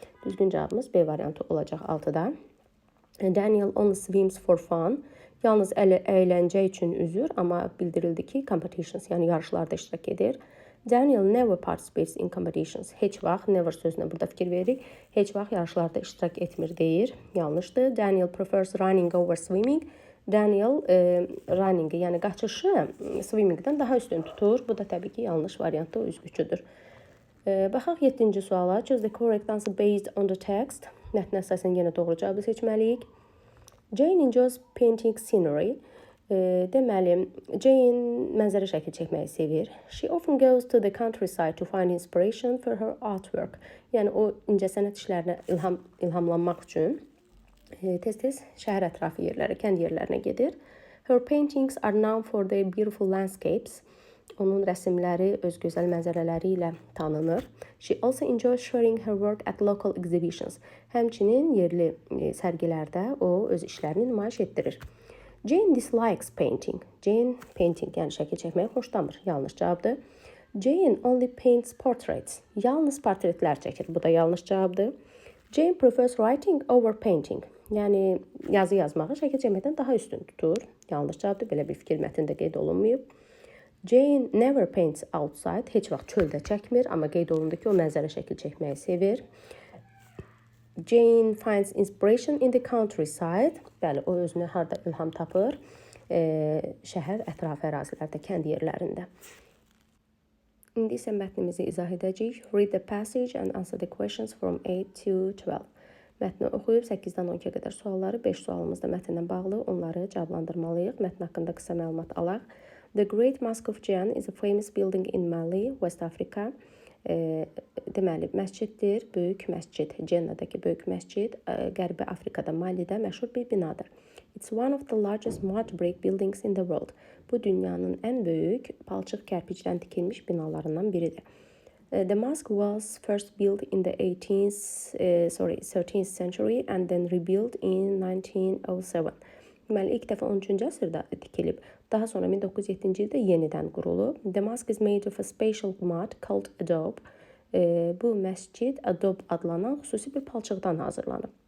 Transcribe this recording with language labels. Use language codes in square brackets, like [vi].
[az] Düzgün cavabımız B variantı olacaq 6-da. [en] Daniel only swims for fun. [az] Yalnız əyləncə üçün üzür, amma bildirildi ki, competitions, yəni yarışlarda iştirak edir. [en] Daniel never participates in competitions. [az] Heç vaxt, never sözünə burada fikir veririk. Heç vaxt yarışlarda iştirak etmir deyir. Yanlışdır. [en] Daniel prefers running over swimming. [az] Daniel runningi, yəni qaçışı swimmingdən daha üstün tutur. Bu da təbii ki, yanlış variantda o üzgüçüdür. Baxaq 7-ci suala. [en] Choose the correct answer based on the text. [az] Mətnə əsasən yenə doğru cavabı seçməliyik. [en] Jane enjoys painting scenery. [az] Deməli, Jane mənzərə şəkli çəkməyi sevir. [en] She often goes to the countryside to find inspiration for her artwork. [az] Yəni o incəsənət işlərinə ilhamlanmaq üçün tez-tez şəhər ətrafı yerlərə, kənd yerlərinə gedir. [en] Her paintings are known for their beautiful landscapes. [az] Onun rəsmləri öz gözəl mənzərələri ilə tanınır. [en] She also enjoys sharing her work at local exhibitions. [az] Həmçinin yerli sərgilərdə o öz işlərini nümayiş etdirir. [en] Jane dislikes painting. [az] Jane painting, yəni şəkil çəkməyi xoşlamır. Yanlış cavabdır. [en] Jane only paints portraits. [az] Yalnız portretlər çəkir. Bu da yanlış cavabdır. [en] Jane prefers writing over painting. [az] Yəni yazı yazmağı şəkil çəkməkdən daha üstün tutur. Yanlış cavabdır. Belə bir fikir mətndə qeyd olunmayıb. [en] Jane never paints outside. [az] Heç vaxt çöldə çəkmir, amma qeyd olundu ki, o mənzərə şəkil çəkməyi sevir. [en] Jane finds inspiration in the countryside. [az] Bəli, o özünə harda ilham tapır? Şəhər ətrafı ərazilərdə, kənd yerlərində. İndi isə mətnimizi izah edəcəyik. [en] Read the passage and answer the questions from 8 to 12. [az] Mətni oxuyub 8-dən 12-yə qədər sualları, 5 sualımız da mətnlə bağlı, onları cavablandırmalıyıq. Mətn haqqında qısa məlumat alaq. [en] The Great Mosque of Jan is a famous building in Mali, West Africa. [az] Deməli, məsciddir, böyük məscid. Cennadakı böyük məscid Qərbi Afrikada, Malidə məşhur bir binadır. [en] It's one of the largest mud brick buildings in the world. [az] Bu dünyanın ən böyük palçıq kərpicdən tikilmiş binalarından biridir. [en] The mosque was first built in the 13th century and then rebuilt in 1907. [az] Deməli, ilk dəfə 13-cü əsrdə tikilib, daha sonra 1907-ci ildə yenidən qurulub. [en] The mosque is made of a special mud called adobe. [az] Bu məscid adobe adlanan xüsusi bir palçıqdan hazırlanıb.